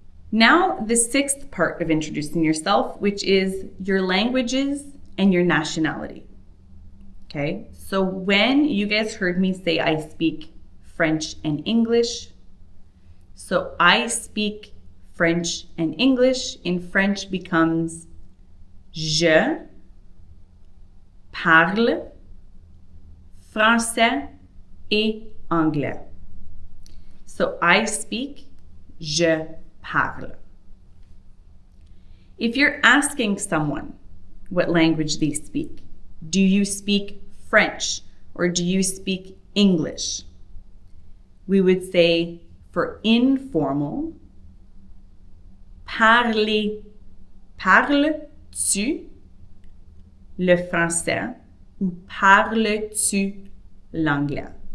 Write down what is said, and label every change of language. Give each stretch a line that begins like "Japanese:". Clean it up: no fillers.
English: Now, the 6th part of introducing yourself, which is your languages and your nationality. Okay, so when you guys heard me say I speak French and English, so I speak French and English. In French becomes
French: je parle français et anglais.
English: So I speak,
French: je parle.
English: If you're asking someone what language they speak, do you speak French or do you speak English? We would say for informal,
French: parles-tu le français ou parles-tu l'anglais?